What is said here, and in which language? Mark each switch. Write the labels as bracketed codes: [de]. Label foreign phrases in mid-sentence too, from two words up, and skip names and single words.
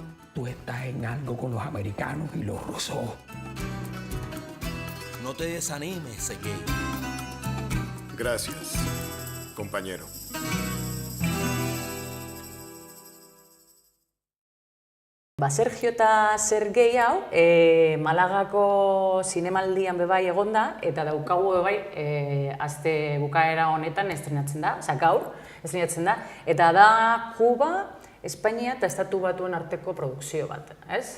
[es] Tú estás en algo con los americanos y los rusos. No te desanimes, Sergei. Gracias, compañero. [eu] Sergio eta Sergei hau, Malagako zinemaldian bebai egonda, eta daukagu bebai aste bukaera honetan estrenatzen da, gaur estrenatzen da, eta da Kuba, Espainia eta Estatu Batuen arteko produkzio bat, ez?